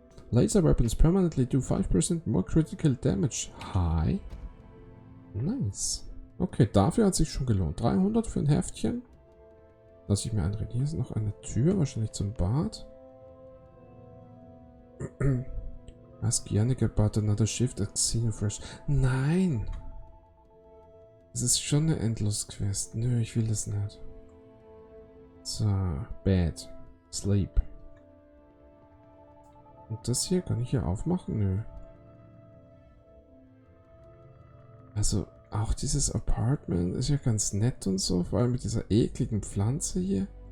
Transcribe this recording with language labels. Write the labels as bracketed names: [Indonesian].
[English] Laser weapons permanently do 5% more critical damage. Hi. Nice. [German] Okay, dafür hat sich schon gelohnt. 300 für ein Heftchen. Lass ich mir einreden. Hier ist noch eine Tür, wahrscheinlich zum Bad. [English] Ask Yannick about another shift at Xenofresh. [German] Nein! Das ist schon eine Endlos-Quest. Nö, ich will das nicht. So, [English] Bed. Sleep. [German] Und das hier, kann ich hier aufmachen? Nö. Also, auch dieses Apartment ist ja ganz nett und so, vor allem mit dieser ekligen Pflanze hier.